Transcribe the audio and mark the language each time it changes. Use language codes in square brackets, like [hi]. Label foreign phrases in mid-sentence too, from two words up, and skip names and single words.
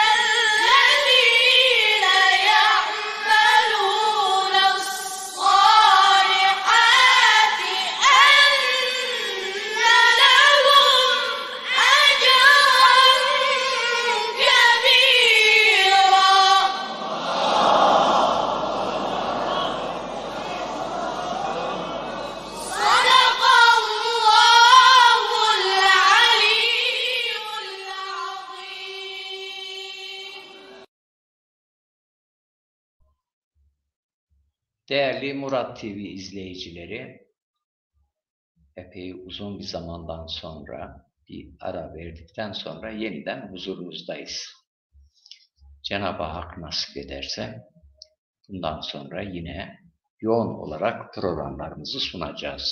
[ar] الذين يعملون الصالحات أن لهم أجرا كبيرا. صدق الله العلي العظيم. [tr] Değerli Murat TV izleyicileri, epey uzun bir zamandan sonra bir ara verdikten sonra yeniden huzurunuzdayız. Cenab-ı Hak nasip ederse bundan sonra yine yoğun olarak programlarımızı sunacağız.